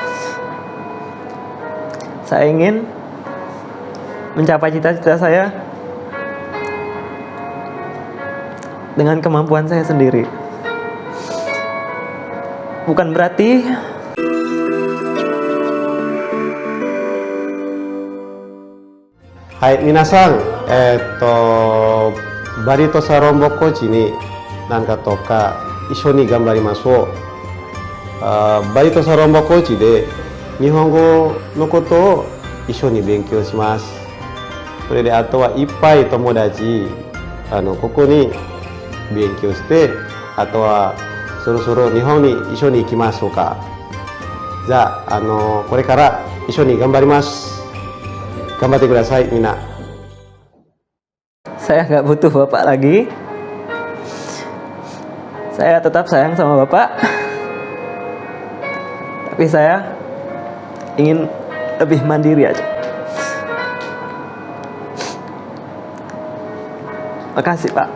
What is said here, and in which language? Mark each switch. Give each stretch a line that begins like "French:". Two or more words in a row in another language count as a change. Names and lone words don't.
Indonesian: Saya ingin mencapai cita-cita saya dengan kemampuan saya sendiri. Bukan berarti
Japanese: Hai, minasan,バリとサロンボコーチになんかとか一緒に頑張りましょう。バリとサロンボコーチで日本語のことを一緒に勉強します。それであとはいっぱい友達ここに勉強して、あとはそろそろ日本に一緒に行きましょうか。じゃあ、これから一緒に頑張ります。頑張ってください、みんな。
Indonesian: saya gak butuh Bapak lagi. Saya tetap sayang sama Bapak. Tapi saya ingin lebih mandiri aja. Makasih Pak.